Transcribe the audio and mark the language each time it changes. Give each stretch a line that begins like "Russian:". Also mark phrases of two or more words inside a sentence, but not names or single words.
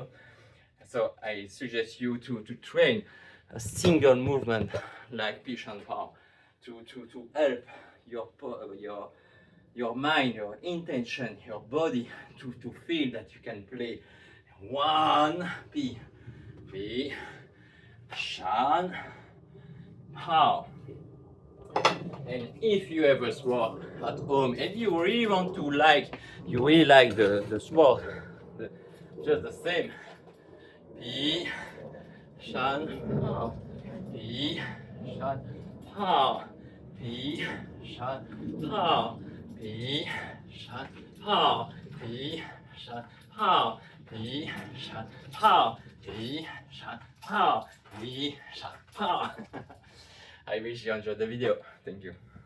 English: So I suggest you to train a single movement like Piquanpao to help your mind, your intention, your body to feel that you can play 1 P, P, Shan, Pao. And if you have a sword at home and you really want to you really like the sword, just the same. Pi, Shan, Pao, Pi, Shan, Pao, Pi, Shan, Pao, Pi, Shan, Pao, Pi, Shan, Pao, Pi, Shan, Pao, Pi, Shan, Pao, Pi, Shan, Pao. I wish you enjoyed the video. Thank you.